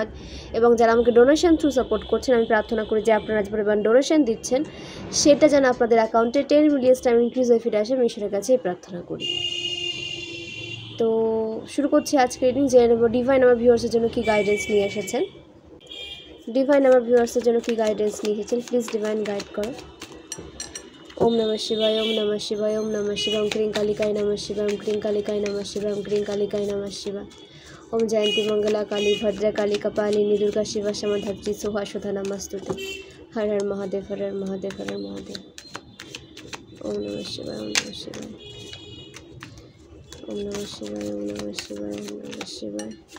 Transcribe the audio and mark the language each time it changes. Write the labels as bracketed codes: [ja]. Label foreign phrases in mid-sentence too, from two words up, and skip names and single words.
[bn] এবং যারা আমাকে [en] donation through support [bn] করছেন, আমি প্রার্থনা করি যে আপনারা যে পরিমাণ ডোনেশন দিচ্ছেন সেটা যেন আপনাদের অ্যাকাউন্টে [en] 10 million time increase [bn] হয়ে ফিরে আসে, আমি ঈশ্বরের কাছে প্রার্থনা করি। তো শুরু করছি আজকে রিডিং। জেনে নেব ডিভাইন আমার ভিউয়ার্সের জন্য কি গাইডেন্স নিয়ে এসেছেন। ডিভাইন আমার ভিউয়ার্সের জন্য কি গাইডেন্স নিয়ে এসেছেন, [en] please divine guide [bn] করো। [sa] ওম নমঃ শিবায়, ওম নমঃ শিবায়, ওম নমঃ শিবায়, ওম ক্রিং কালিকায় নমঃ শিবায়, ওম ক্রিং কালিকায় নমঃ শিবায়, ওম ক্রিং কালিকায় নমঃ শিবায়। ওম জয়ন্তী মঙ্গলা কালী ভদ্রা কালী কপালিনী দুর্গা শিবা সমাধাত্রী সোহা সুধা নমস্তুতে। হর হর মহাদেব, হর হর মহাদেব, হর হর মহাদেব। ওম নমঃ শিবায়, ওম নমঃ শিবায়, ওম নমঃ শিবায়, ওম নমঃ শিবায়, ওম নমঃ শিবায়।